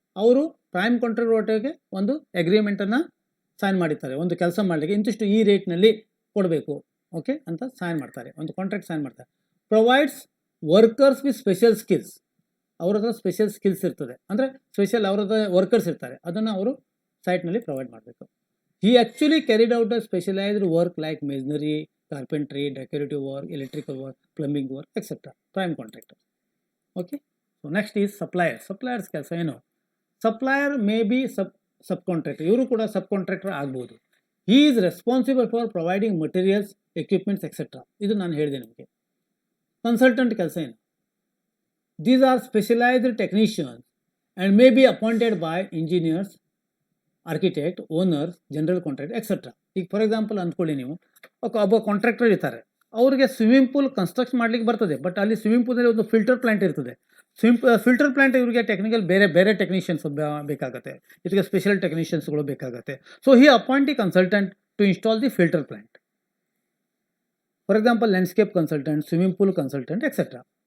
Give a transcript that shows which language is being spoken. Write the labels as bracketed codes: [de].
[kn] ಅವರು prime contractor ಒಟ್ಟಿಗೆ ಒಂದು ಅಗ್ರಿಮೆಂಟನ್ನು ಸೈನ್ ಮಾಡಿರ್ತಾರೆ. ಒಂದು ಕೆಲಸ ಮಾಡಲಿಕ್ಕೆ ಇಂತಿಷ್ಟು ಈ ರೇಟ್ನಲ್ಲಿ ಕೊಡಬೇಕು, ಓಕೆ ಅಂತ ಸೈನ್ ಮಾಡ್ತಾರೆ, ಒಂದು ಕಾಂಟ್ರಾಕ್ಟ್ ಸೈನ್ ಮಾಡ್ತಾರೆ. [en] Provides workers with special skills. [kn] ಅವ್ರ ಹತ್ರ ಸ್ಪೆಷಲ್ ಸ್ಕಿಲ್ಸ್ ಇರ್ತದೆ, ಅಂದರೆ ಸ್ಪೆಷಲ್ ಅವ್ರ ಹತ್ರ ವರ್ಕರ್ಸ್ ಇರ್ತಾರೆ, ಅದನ್ನು ಅವರು ಸೈಟ್ನಲ್ಲಿ ಪ್ರೊವೈಡ್ ಮಾಡಬೇಕು. [en] He actually carried out a specialized work like masonry, carpentry, decorative work, electrical work, plumbing work, etc. Prime contractor. Okay. So next is supplier. Suppliers [kn] ಕೆಲಸ ಏನು? [en] Supplier may be subcontractor. [kn] ಇವರು ಕೂಡ subcontractor ಆಗ್ಬೋದು. [en] He is responsible for providing materials, equipments, etc. [kn] ಇದು ನಾನು ಹೇಳಿದೆ ನಿಮಗೆ. Consultant ಕೆಲಸ ಏನು? [en] These are specialized technicians and may be appointed by engineers, architect, owner, general contract etcetera. [kn] ಈಗ ಫಾರ್ ಎಕ್ಸಾಂಪಲ್ ಅಂದ್ಕೊಳ್ಳಿ, ನೀವು ಒಬ್ಬ ಕಾಂಟ್ರಾಕ್ಟರ್ ಇರ್ತಾರೆ, ಅವರಿಗೆ ಸ್ವಿಮ್ಮಿಂಗ್ ಪೂಲ್ ಕನ್ಸ್ಟ್ರಕ್ಟ್ ಮಾಡ್ಲಿಕ್ಕೆ ಬರ್ತದೆ, ಬಟ್ ಅಲ್ಲಿ ಸ್ವಿಮ್ಮಿಂಗ್ ಪೂಲ್ನಲ್ಲಿ ಒಂದು ಫಿಲ್ಟರ್ ಪ್ಲಾಂಟ್ ಇರ್ತದೆ. ಫಿಲ್ಟರ್ ಪ್ಲಾಂಟ್ ಇವರಿಗೆ ಟೆಕ್ನಿಕಲ್ ಬೇರೆ ಟೆಕ್ನಿಷಿಯನ್ಸ್ ಬೇಕಾಗುತ್ತೆ, ಇದಕ್ಕೆ ಸ್ಪೆಷಲ್ ಟೆಕ್ನಿಷಿಯನ್ಸ್ಗಳು ಬೇಕಾಗುತ್ತೆ. [en] So he appoint the consultant to install the filter plant. For example landscape consultant, swimming pool consultant etcetera.